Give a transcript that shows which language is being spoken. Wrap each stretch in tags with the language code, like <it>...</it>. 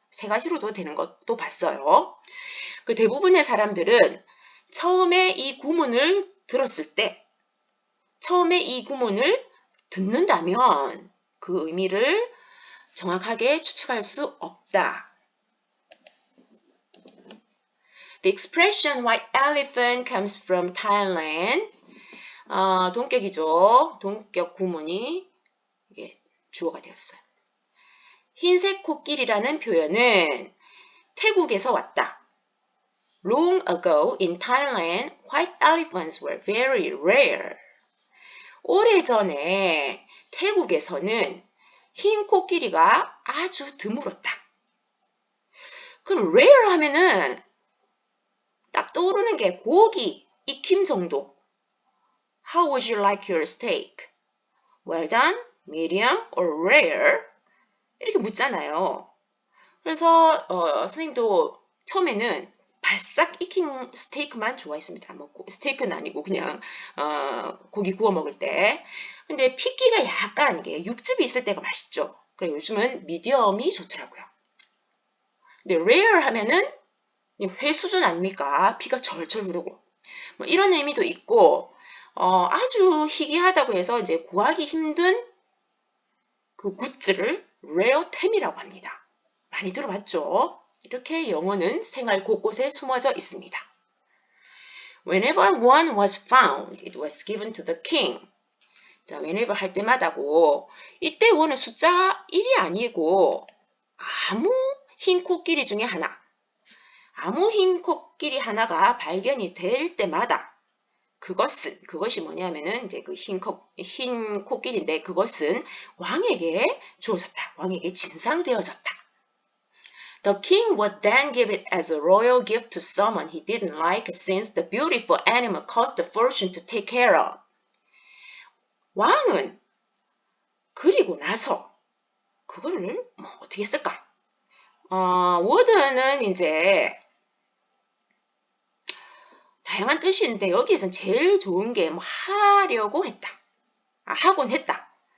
<ko>3가지로도 되는 것도 봤어요. 그 대부분의 사람들은 처음에 이 구문을 들었을 때, 처음에 이 구문을 듣는다면 그 의미를 정확하게 추측할 수 없다.</ko> <en>The expression white elephant comes from Thailand.</en> <ko>동격이죠. 동격 구문이 주어가 되었어요. 흰색 코끼리라는 표현은 태국에서 왔다.</ko> <en>Long ago in Thailand, white elephants were very rare.</en> <ko>오래전에 태국에서는 흰 코끼리가 아주 드물었다. 그럼 rare 하면은 딱 떠오르는 게 고기, 익힘 정도.</ko> <en>How would you like your steak? Well done, medium, or rare?</en> <ko>이렇게 묻잖아요. 그래서 선생님도 처음에는 바싹 익힌 스테이크만 좋아했습니다. 뭐 스테이크는 아니고 그냥 고기 구워 먹을 때. 근데 핏기가 약간 이게 육즙이 있을 때가 맛있죠. 그래 요즘은 미디엄이 좋더라고요. 근데 rare 하면은 회 수준 아닙니까? 피가 절절 흐르고. 뭐 이런 의미도 있고 아주 희귀하다고 해서 이제 구하기 힘든 그 굿즈를 rare템이라고 합니다. 많이 들어봤죠? 이렇게 영어는 생활 곳곳에 숨어져 있습니다.</ko> <en>Whenever one was found, it was given to the king.</en> <ko>자, whenever 할 때마다고 이때 one은 숫자 1이 아니고 아무 흰 코끼리 중에 하나, 아무 흰 코끼리 하나가 발견이 될 때마다 그것이 뭐냐면은 이제 그 흰 코끼리인데 그것은 왕에게 주어졌다. 왕에게 진상되어졌다.</ko> <en>The king would then give it as a royal gift to someone he didn't like since the beautiful animal cost a fortune to take care of.</en> <ko>왕은 그리고 나서 그거를 어떻게 쓸까? would는 이제 다양한 뜻이 있는데 여기에선 제일 좋은 게 하려고 했다. 하곤 했다.</ko>